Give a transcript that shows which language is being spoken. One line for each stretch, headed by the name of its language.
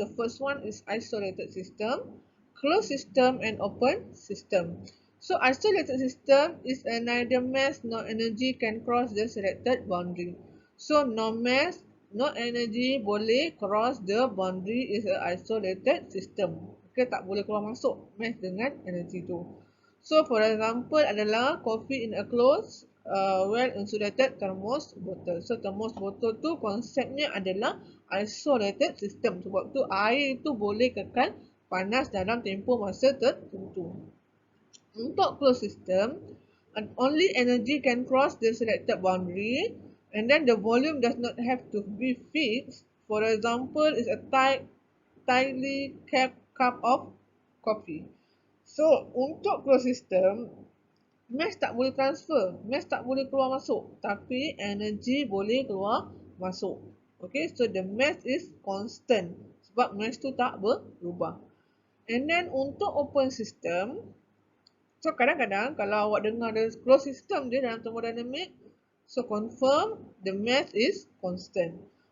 English: The first one is isolated system, closed system, and open system. So, isolated system is neither mass nor energy can cross the selected boundary. So, no mass, no energy boleh cross the boundary is a isolated system.
Malay: Okay, tak boleh keluar masuk mass dengan energy tu.
English: So, for example adalah coffee in a closed well-insulated thermos bottle.
Malay: So, thermos bottle tu konsepnya adalah isolated system. Sebab tu air tu boleh kekal panas dalam tempoh masa tertentu.
English: Untuk closed system, only energy can cross the selected boundary, and then the volume does not have to be fixed. For example, is a tightly kept cup of coffee.
Malay: So, untuk closed system, mass tak boleh transfer, mass tak boleh keluar masuk, tapi energy boleh keluar masuk.
English: Okay, so the mass is constant
Malay: sebab mass tu tak berubah.
English: And then untuk open system, so
Malay: kadang-kadang kalau awak dengar ada
English: closed system dia dalam thermodynamic, so confirm the mass is constant.